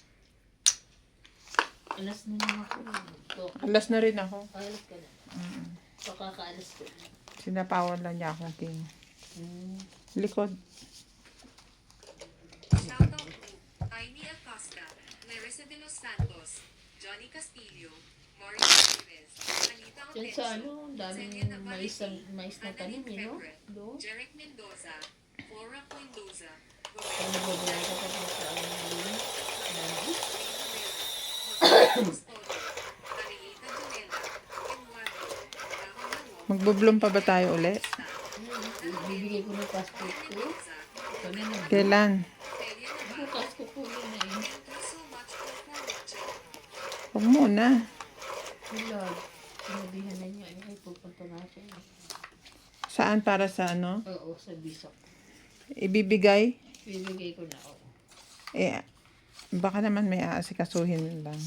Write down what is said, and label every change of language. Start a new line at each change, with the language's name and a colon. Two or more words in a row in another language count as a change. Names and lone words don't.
Filipino: Alas na lang ako. Ito. Alas na rin ako. Alas ka na. Pakakaalas ko. Sinapawan lang niya akong king. Likod.
English: Shoutout to Aimee Acosta, Larissa de los Santos, Johnny Castillo, Mario Perez, Anita
Filipino: Yan sa Otencio, ano, ang daming Celia Navarrete, mais na tanim, Annalyn no? Febre, Doon. Jeric Mendoza, Flora Mendoza, Kung nagbabayan ka pa sa ano yun. Dami. Arieta Junela, Eduardo, Rahul Magbo-bloom pa ba tayo uli? Bibigay ko ng passport ko. Kami na. Kailan? Bukas ko po yun na yun.
English: Thank you so much for watching.
Filipino: Huwag muna. Lord, sinabihan na niya. Ay, pupunta na siya. Saan para sa ano? Oo, sa Bisok. Ibibigay? Bibigay ko na, oo. Eh, baka naman may aasikasuhin lang.